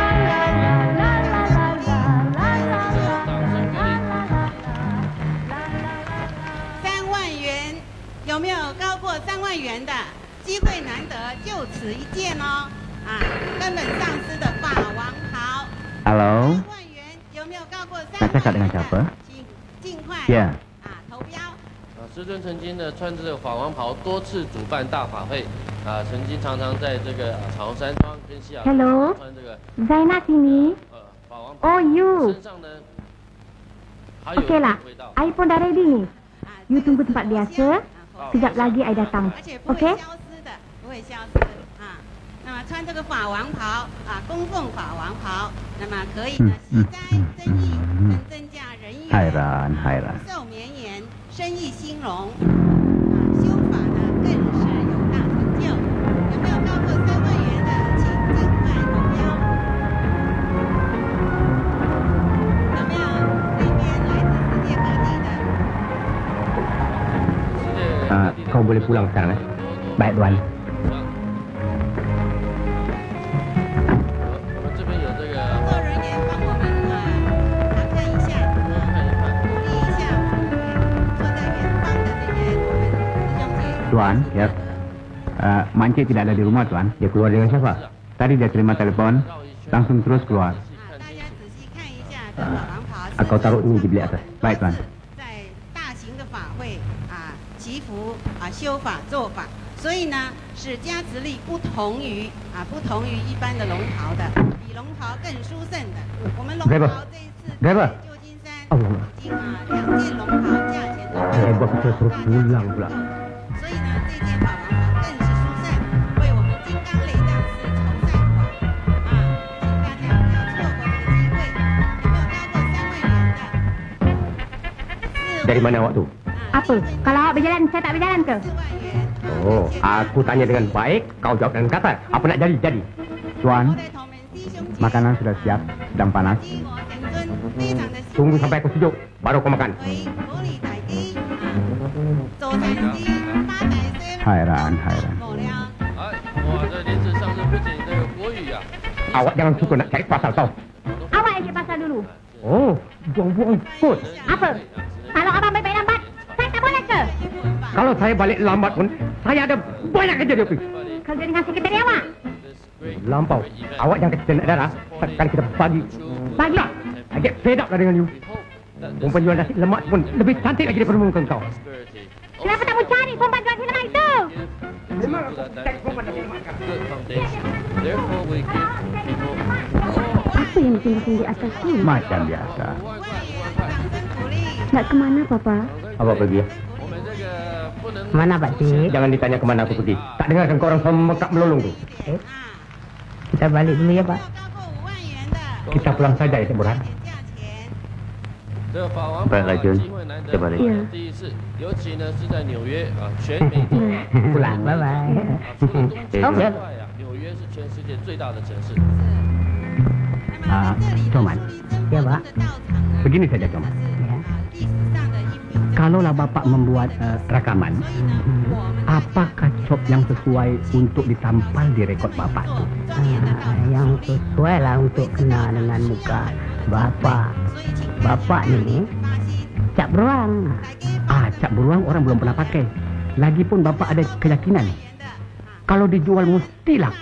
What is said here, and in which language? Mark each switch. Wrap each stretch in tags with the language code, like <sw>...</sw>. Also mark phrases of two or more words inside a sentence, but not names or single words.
<zh>3 万元，有没有高过3万元的？机会难得，就此一件哦！啊，根本上司的法王袍。</zh> <ms>Halo,</ms> <zh>3万元有没有高过3</zh> <ms>nak</ms> <zh>万</zh> <ms>cakap dengan</ms> <zh>元</zh> <ms>siapa?</ms> <zh>的？请尽快</zh> <ms>Ya.</ms> <zh>投标。师尊曾经呢穿着这个法王袍多次主办大法会，曾经常常在这个长山庄跟西雅图</zh> <ms>Hello</ms> <zh>穿这个</zh> <ms>Zainab sini.</ms> <zh>法王袍，</zh> <en>Oh you.</en> <zh>身上呢还有</zh> <ms>Okey lah.</ms> <zh>味道。</zh> <ms>I pun dah ready ni. You tunggu tempat biasa. Sekejap lagi I datang.</ms> <zh>而且不会</zh> <ms>Okey?</ms> <zh>消失的，不会消失啊。那么穿这个法王袍啊，供奉法王袍，那么可以呢息灾增益，能增加人缘，</zh> <ms>Hairan, hairan.</ms> <zh>寿绵延，生意兴隆。啊，修法呢更是有大成就。有没有高过3万元的，请尽快投标。有没有那边来自世界各地的？</zh> <ms>Kau boleh pulang sekarang. Baik tuan.</ms> <zh>我们这边有这个工作人员帮我们查证一下，看一看。鼓励一下我们坐在远方的这些我们师兄姐。</zh> <ms>Tuan, ya. Mak Encik tidak ada di rumah, Tuan. Dia keluar dengan siapa? Tadi dia terima telepon, langsung terus keluar.</ms> <zh>大家仔细看一下这法王袍。</zh> <ms>Kau taruh ini di bilik atas. Baik, Tuan.</ms> <zh>在大型的法会啊，祈福啊，修法做法，所以呢是加持力不同于一般的龙袍的，比龙袍更殊胜的。我们龙袍这一次在旧金山已经2件龙袍价钱都</zh> <ms>Buat kita terus pulang pula.</ms> <zh>所以呢这件法王袍更是殊胜，为我们金刚雷藏师筹善款啊，请大家不要错过这个机会。有没有高过3万元的？</zh> <ms>Dari mana awak tu? Apa? Kalau awak berjalan, saya tak berjalan ke?</ms> <zh>4万元。</zh> <ms>Oh, aku tanya dengan baik, kau jawab dengan kasar. Apa nak jadi? Jadi. Tuan, makanan sudah siap, sedang panas. Tunggu sampai aku sejuk, baru kau makan. Hairan, hairan.</ms> <zh>哎，哇，这莲子上是不仅这个国语啊，</zh> <ms>Awak jangan suka nak cari pasal tau. Awak yang cek pasal dulu. Oh, buang-buang kot. Apa? Kalau abang baik-baik lambat, saya tak boleh ke? Kalau saya balik lambat pun, saya ada banyak kerja di ofis. Kerja dengan sekretari awak. Lampau. Awak jangan kata nak darah. Sekali kita bagi. Bagi.</ms> <en>I get fed up</en> <ms>lah dengan</ms> <en>you.</en> <ms>Perempuan jual nasi lemak pun lebih cantik lagi daripada muka kau. Kenapa tak mau cari perempuan jual nasi lemak itu? Memang aku cari perempuan nasi lemak kau.</ms> <en>good foundation. Therefore, we give people</en> <ms>Apa yang bikin di atas ni? Macam biasa. Nak ke mana, Papa? Awak pergi ya.</ms> <zh>我们这个不能</zh> <ms>Mana Pak Cik? Jangan ditanya kemana aku pergi. Tak dengarkan kau orang sama mekak melolong tu. Kita balik dulu ya Pak. kita pulang saja ya, Cik Burhan.</ms> <zh>这个法王牌机会难得，第一次，尤其呢是在纽约啊，全美都</zh> <ms>Pulang, bye-bye.</ms> <zh>除了东京之外啊，纽约是全世界最大的城市。</zh> <ms>Coman. Ya Pak. Begini saja Coman. Kalaulah Bapak membuat rekaman, apakah cop yang sesuai untuk ditampal di rekod Bapak itu? Yang sesuai lah untuk kenal dengan muka Bapak. Bapak ni cap beruang. Cap beruang orang belum pernah pakai. Lagipun Bapak ada keyakinan kalau dijual mesti laku.</ms>